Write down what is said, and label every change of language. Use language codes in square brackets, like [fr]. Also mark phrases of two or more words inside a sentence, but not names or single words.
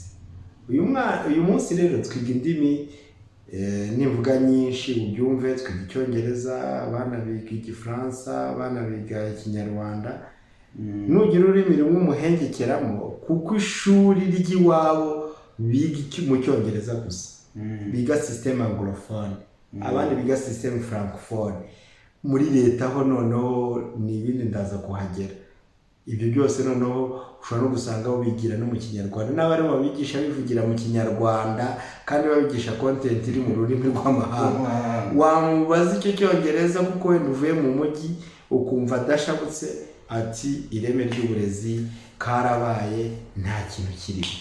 [rw] Uyu munsi rero twiga indimi nivuga nyinshi ubyumve, twiga icyongereza, abana biga igifaransa, abana biga ikinyarwanda. Nugira ururimi rumwe umuhengekeramo kuko ishuri ry'iwabo biga mu cyongereza gusa, biga [fr] système anglophone, [rw] abandi biga [fr] système francophone. [rw] Muri leta ho noneho ni ibindi ndaza kuhagera. Ibyo byose noneho ushobora no gusanga bigira no mu kinyarwanda, n'abari babigisha bivugira mu kinyarwanda kandi babigisha content iri mu rurimi rw'amahanga. Wamubaza icyo cyongereza kuko wenda uvuye mu mujyi ukumva adashabutse, ati ireme ry'uburezi karabaye nta kintu kirimo.